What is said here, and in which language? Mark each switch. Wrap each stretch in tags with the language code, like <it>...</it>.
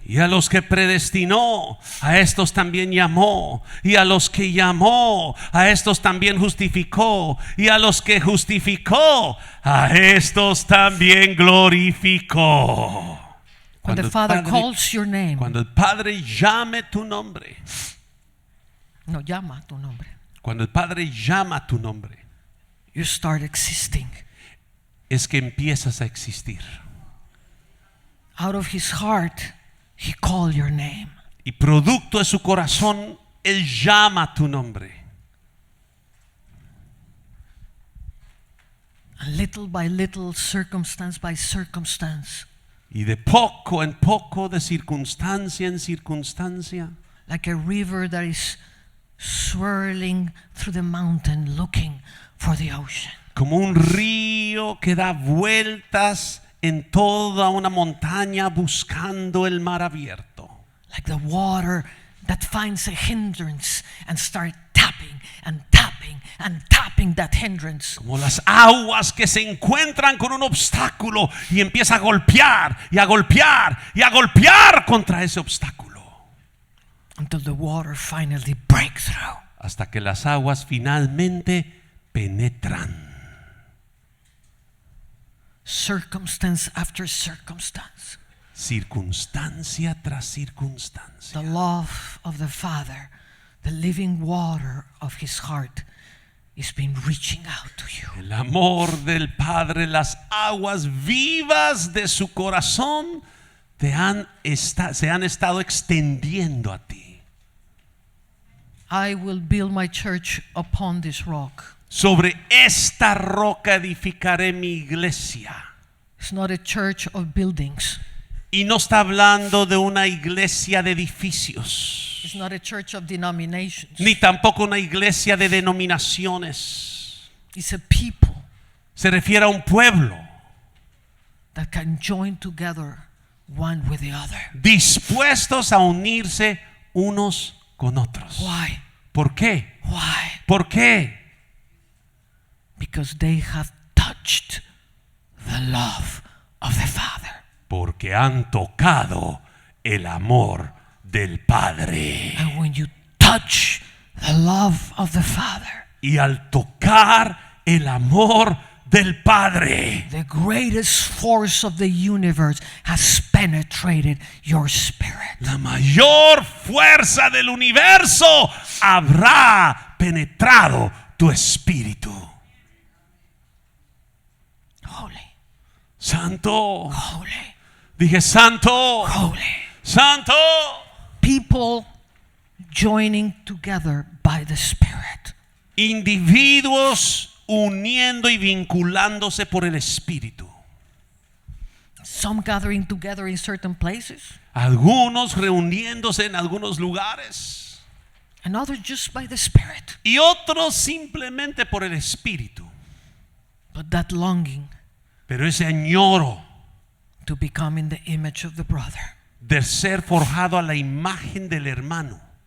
<es>Y a los que predestinó, a estos también llamó. Y a los que llamó, a estos también justificó. Y a los que justificó, a estos también glorificó.</es> <en>When the Father calls your name,</en> <es>cuando el Padre llame tu nombre, no llama tu nombre, cuando el Padre llama tu nombre,</es> <en>you start existing.</en> <es>es que empiezas a existir.</es> <en>Out of his heart, he called your name.</en> <es>Y producto de su corazón, Él llama tu nombre.</es> <en>And little by little, circumstance by circumstance,</en> <es>Y de poco en poco, de circunstancia en circunstancia,</es> <en>like a river that is swirling through the mountain looking for the ocean.</en> <es>como un río que da vueltas en toda una montaña buscando el mar abierto.</es> <en>Like the water that finds a hindrance and start tapping and tapping and tapping that hindrance.</en> <es>Como las aguas que se encuentran con un obstáculo y empieza a golpear y a golpear y a golpear contra ese obstáculo.</es> <en>until the water finally breaks through.</en> <es>hasta que las aguas finalmente penetran.</es> <en>Circumstance after circumstance.</en> <es>Circunstancia tras circunstancia.</es> <en>The love of the Father, the living water of His heart, is been reaching out to you.</en> <es>El amor del Padre, las aguas vivas de su corazón se han estado extendiendo a ti.</es> <en>I will build my church upon this rock.</en> <es>Sobre esta roca edificaré mi iglesia.</es> <en>It's not a church of buildings.</en> <es>Y no está hablando de una iglesia de edificios,</es> <en>It's not a church of denominations.</en> <es>ni tampoco una iglesia de denominaciones.</es> <en>It's a people</en> <es>Se refiere a un pueblo</es> <en>that can join together one with the other.</en> <es>dispuestos a unirse unos con otros.</es> <en>Why?</en> <es>¿Por qué?</es> <en>Why?</en> <es>¿Por qué?</es> <en>Because they have touched the love of the Father.</en> <es>Porque han tocado el amor del Padre.</es> <en>And when you touch the love of the Father,</en> <es>Y al tocar el amor del Padre,</es> <en>the greatest force of the universe has penetrated your spirit.</en> <es>la mayor fuerza del universo habrá penetrado tu espíritu.</es> <en>Holy,</en> <es>Santo.</es> <en>holy,</en> <es>Dije santo.</es> <en>holy.</en> <es>Santo.</es> <en>People joining together by the Spirit.</en> <es>Individuos uniendo y vinculándose por el espíritu.</es> <en>Some gathering together in certain places,</en> <es>Algunos reuniéndose en algunos lugares</es> <en>and others just by the Spirit.</en> <es>y otros simplemente por el espíritu.</es> <en>But that longing</en> <es>Pero ese añoro</es> <en>to become in the image of the brother.</en> <es>de ser forjado a la imagen del hermano.</es>